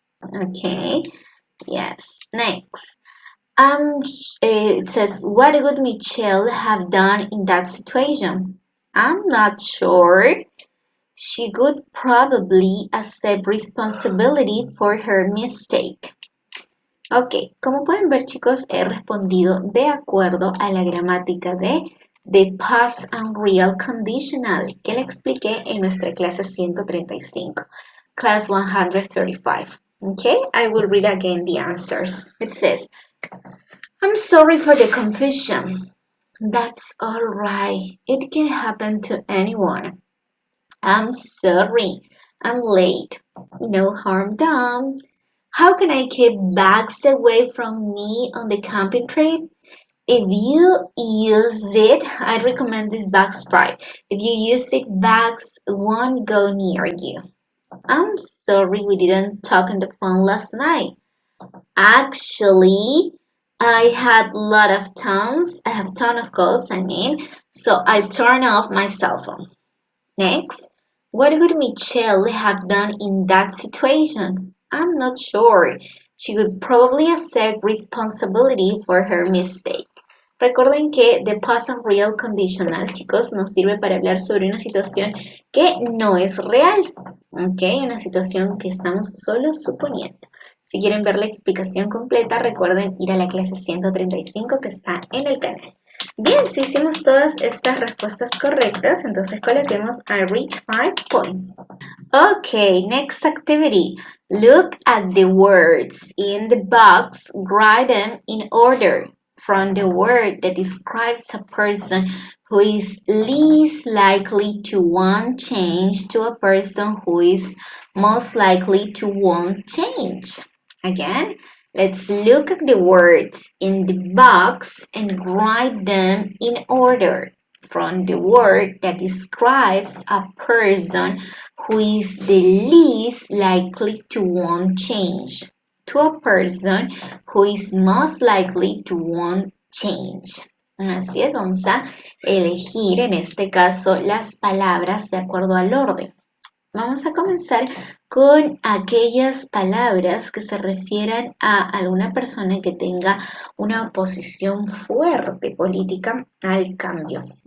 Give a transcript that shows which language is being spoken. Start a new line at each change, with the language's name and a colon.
English: Okay, yes. Next. It says, what would Michelle have done in that situation? I'm not sure. She would probably accept responsibility for her mistake.
Spanish: Ok, como pueden ver chicos, he respondido de acuerdo a la gramática de the past unreal conditional que le expliqué en nuestra clase 135,
English: class 135. Okay, I will read again the answers. It says, I'm sorry for the confusion. That's all right. It can happen to anyone. I'm sorry. I'm late. No harm done. How can I keep bags away from me on the camping trip? If you use it, I recommend this bag spray. If you use it, bags won't go near you. I'm sorry we didn't talk on the phone last night. Actually, I had a lot of tons. I have ton of calls, so I turn off my cell phone. Next, what would Michelle have done in that situation? I'm not sure. She would probably accept responsibility for her mistake.
Spanish: Recuerden que the past and real conditional, chicos, nos sirve para hablar sobre una situación que no es real, ¿ok? Una situación que estamos solo suponiendo. Si quieren ver la explicación completa, recuerden ir a la clase 135 que está en el canal. Bien, si hicimos todas estas respuestas correctas, entonces coloquemos
English: I reach 5 points. Okay, next activity. Look at the words in the box, write them in order from the word that describes a person who is least likely to want change to a person who is most likely to want change. Again, let's look at the words in the box and write them in order from the word that describes a person who is the least likely to want change to a person who is most likely to want change.
Spanish: Así es, vamos a elegir en este caso las palabras de acuerdo al orden. Vamos a comenzar con aquellas palabras que se refieran a alguna persona que tenga una oposición fuerte política al cambio.